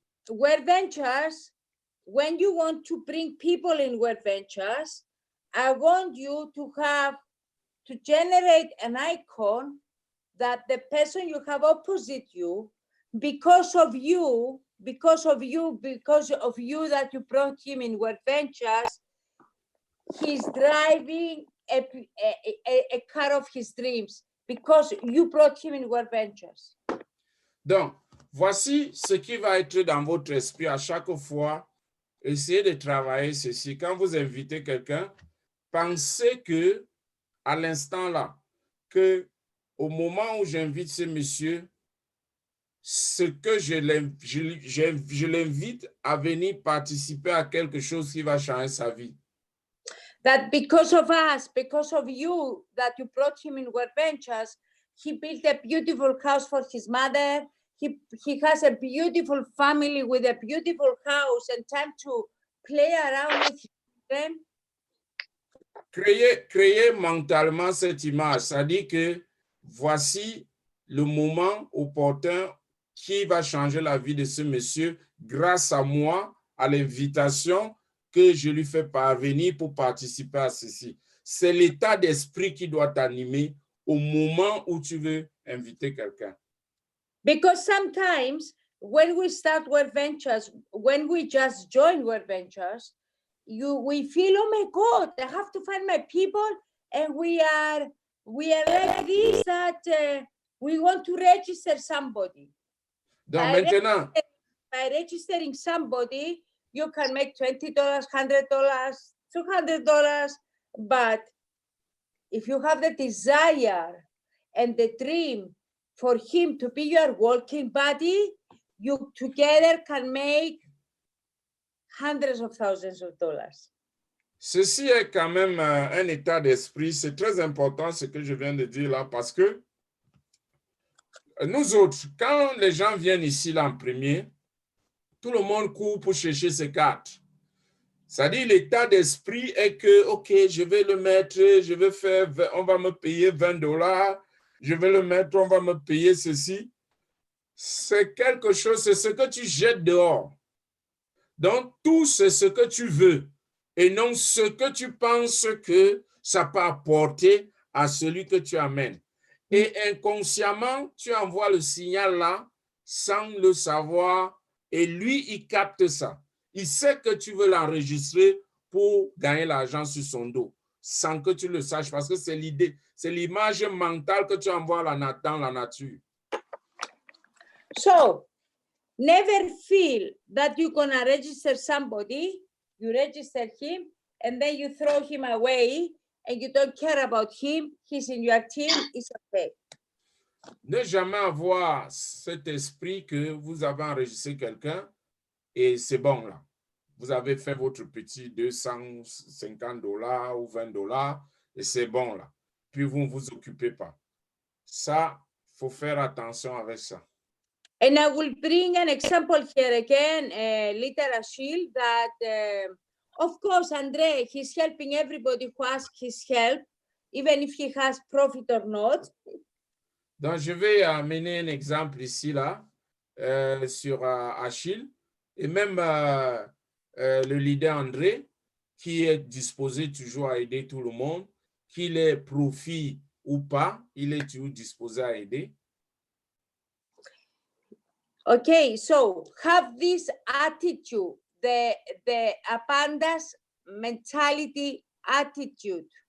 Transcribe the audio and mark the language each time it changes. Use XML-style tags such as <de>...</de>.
<en>Word Ventures, when you want to bring people in Word Ventures, I want you to generate an icon that the person you have opposite you, because of you that you brought him in Word Ventures, he's driving a car of his dreams because you brought him in Word Ventures.</en> <fr>Donc, voici ce qui va être dans votre esprit à chaque fois. Essayez de travailler ceci. Quand vous invitez quelqu'un, pensez que, à l'instant là, que au moment où j'invite ce monsieur, ce que je l'invite à venir participer à quelque chose qui va changer sa vie.</fr> <en>That because of us, because of you, that you brought him in Word Ventures, he built a beautiful house for his mother. He has a beautiful family with a beautiful house and time to play around with them.</en> <fr>Créez mentalement cette image, c'est-à-dire que voici le moment opportun qui va changer la vie de ce monsieur grâce à moi, à l'invitation que je lui fais parvenir pour participer à ceci. C'est l'état d'esprit qui doit t'animer au moment où tu veux inviter quelqu'un.</fr> <en>Because sometimes when we start Word Ventures, when we just join Word Ventures, we feel, oh my God, I have to find my people, and we are like this, that we want to register somebody.</en> <fr>Donc maintenant,</fr> <en>by registering somebody, you can make $20, $100, $200, but if you have the desire and the dream for him to be your walking buddy, you together can make hundreds of thousands of dollars.</en> <fr>Ceci est quand même un état d'esprit. C'est très important ce que je viens de dire là parce que nous autres, quand les gens viennent ici là en premier, tout le monde court pour chercher ses cartes. C'est-à-dire, l'état d'esprit est que, OK, je vais le mettre, je vais faire, on va me payer $20, je vais le mettre, on va me payer ceci. C'est quelque chose, c'est ce que tu jettes dehors. Donc, tout, c'est ce que tu veux et non ce que tu penses que ça peut apporter à celui que tu amènes. Et inconsciemment, tu envoies le signal là sans le savoir et lui, il capte ça. Il sait que tu veux l'enregistrer pour gagner l'argent sur son dos sans que tu le saches parce que c'est l'idée, c'est l'image mentale que tu envoies dans la nature.</fr> <en>So, never feel that you're going to register somebody, you register him, and then you throw him away, and you don't care about him, he's in your team, it's okay.</en> <fr>Ne jamais avoir cet esprit que vous avez enregistré quelqu'un et c'est bon là. Vous avez fait votre petit $250 ou $20 et c'est bon là. Puis vous ne vous occupez pas. Ça, il faut faire attention avec ça.</fr> <en>And I will bring an example here again, little Achille, that of course, Andre, he's helping everybody who asks his help, even if he has profit or not.</en> <fr>Donc, je vais amener un exemple ici, là, sur Achille, et même le leader André, qui est disposé toujours à aider tout le monde, qu'il ait profit ou pas, il est toujours disposé à aider.</fr> <en>Okay, so have this attitude, the abundance mentality attitude.</en>